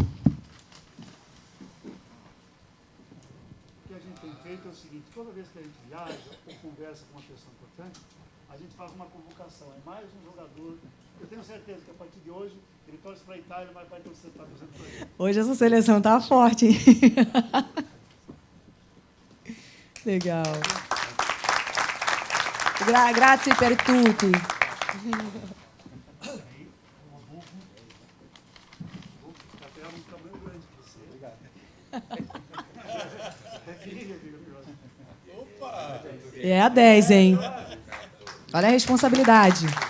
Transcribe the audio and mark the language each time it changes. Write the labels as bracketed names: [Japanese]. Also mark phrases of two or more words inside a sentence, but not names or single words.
[Portuguese] O que a gente tem feito é o seguinte, toda vez que a gente viaja ou conversa com uma pessoa importante, a gente faz uma convocação. É mais um jogador. Eu tenho certeza que a partir de hoje ele torce para a Itália, mas vai torcer para ele. Hoje essa seleção está forte, hein? Legal. [Italian] Grazie per tutti. [Portuguese] É a 10, hein? Olha a responsabilidade.